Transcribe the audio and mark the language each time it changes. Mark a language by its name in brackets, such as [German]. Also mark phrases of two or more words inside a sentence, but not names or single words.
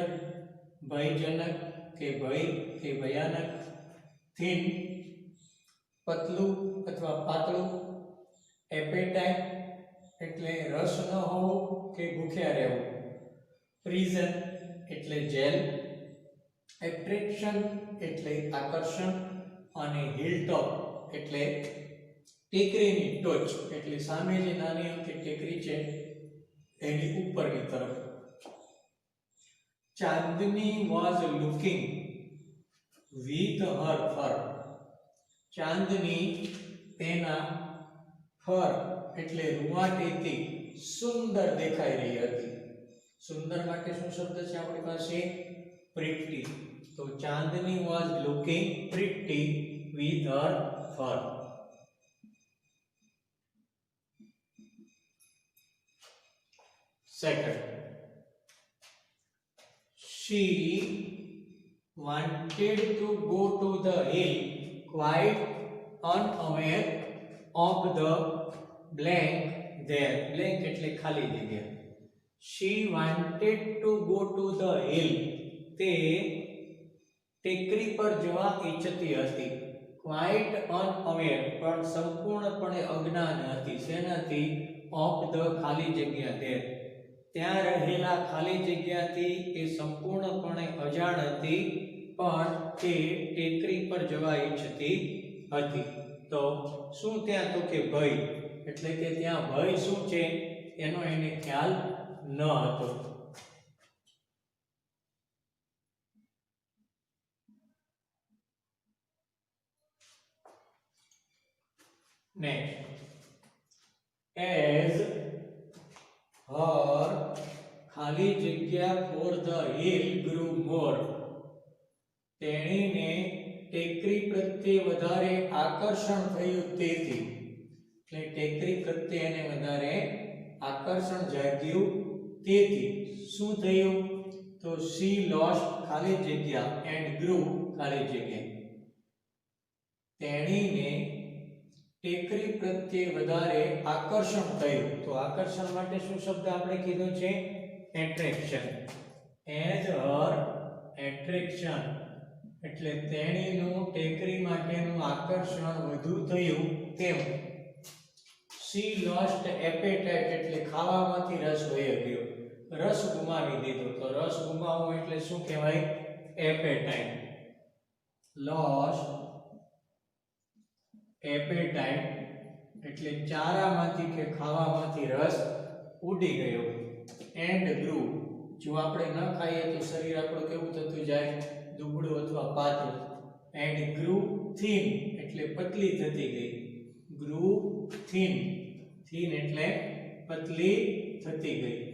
[Gujarati] ભયજનક કે ભય કે ભયાનક થીન પતલું અથવા પાતળું એપેટાઇટ એટલે રસ ન હોવો કે ભૂખ્યા રહેવું પ્રિઝન એટલે જેલ એટ્રેક્શન એટલે આકર્ષણ અને હિલટોપ એટલે ટેકરીની ટોચ એટલે સામે જે નાની અમથી ટેકરી છે એની ઉપરની તરફ ચાંદની [English] was looking with her fur [Gujarati] ચાંદની તેના ફર એટલે રૂંવાટીથી સુંદર દેખાઈ રહી હતી સુંદર માટે શું શબ્દ છે આપણી પાસે pretty તો ચાંદની [English] was looking pretty with her fur second she wanted to go to the hill quite unaware of the blank there blank [Gujarati] એટલે ખાલી જગ્યા [English] she wanted to go to the hill [Gujarati] તે ટેકરી પર જવા ઈચ્છતી હતી [English] quite [Gujarati] unaware પણ સંપૂર્ણપણે અજ્ઞાન હતી શેનાથી [English] of the [Gujarati] ખાલી જગ્યા there ત્યાં રહેલા ખાલી જગ્યાથી એ સંપૂર્ણપણે અજાણ હતી પણ તે ટેકરી પર જવા ઈચ્છતી હતી તો શું ત્યાં તો કે ભય એટલે કે ત્યાં ભય શું છે એનો એને ખ્યાલ ન હતો [English] next as her [Gujarati] ખાલી જગ્યા [English] for the hill grew [Gujarati] more તેણીને ટેકરી પ્રત્યે વધારે આકર્ષણ થયું તેથી એટલે ટેકરી પ્રત્યે એને વધારે આકર્ષણ જાગ્યું તેથી શું થયું તો [English] she lost [Gujarati] ખાલી જગ્યા [English] and grew [Gujarati] ખાલી જગ્યા તેણીને ટેકરી પ્રત્યે વધારે આકર્ષણ થયું તો આકર્ષણ માટે શું શબ્દ આપણે કીધો છે એટ્રેક્શન [English] as her attraction [Gujarati] એટલે તેણીનું ટેકરી માટેનું આકર્ષણ વધુ થયું તેમ [English] she lost appetite [Gujarati] એટલે ખાવામાંથી રસ વહી ગયો રસ ગુમાવી દીધો તો રસ ગુમાવવો એટલે શું કહેવાય [English] appetite lost [Gujarati] appetite એટલે ચારામાંથી કે ખાવામાંથી રસ ઉડી ગયો [English] and grew [Gujarati] જો આપણે ન ખાઈએ તો શરીર આપણું કેવું થતું જાય દુબળું અથવા પાતળું [English] and grew thin [Gujarati] એટલે પતલી થતી ગઈ [English] grew thin thin [Gujarati] એટલે પતલી થતી ગઈ